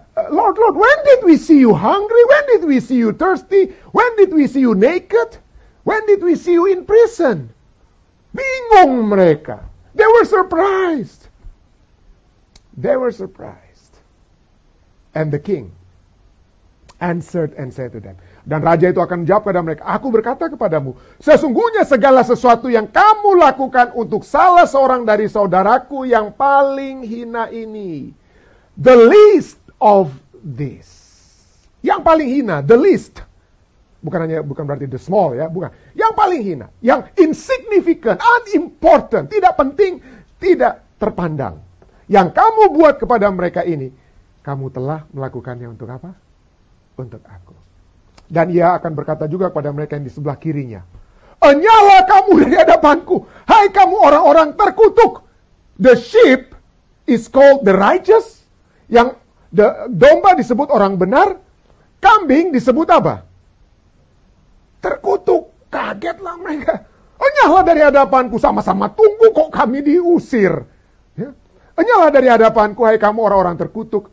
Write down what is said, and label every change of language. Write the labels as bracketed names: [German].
[English] Lord, when did we see you hungry? When did we see you thirsty? When did we see you naked? When did we see you in prison? [Indonesian] Bingung mereka. [English] They were surprised. They were surprised. And the king answered and said to them. [Indonesian] Dan raja itu akan menjawab kepada mereka, aku berkata kepadamu, sesungguhnya segala sesuatu yang kamu lakukan untuk salah seorang dari saudaraku yang paling hina ini, [English] the least of this. [Indonesian] Yang paling hina, the least. Bukan berarti the small ya, bukan. Yang paling hina, yang insignificant, unimportant, tidak penting, tidak terpandang. Yang kamu buat kepada mereka ini, kamu telah melakukannya untuk apa? Untuk aku. Dan ia akan berkata juga kepada mereka yang di sebelah kirinya, enyalah kamu dari hadapanku, hai kamu orang-orang terkutuk. [English] The sheep is called the righteous. [Indonesian] Yang domba disebut orang benar, kambing disebut apa? Terkutuk. Kagetlah mereka. Enyalah dari hadapanku, sama-sama tunggu kok kami diusir. Ya. Enyalah dari hadapanku, hai kamu orang-orang terkutuk.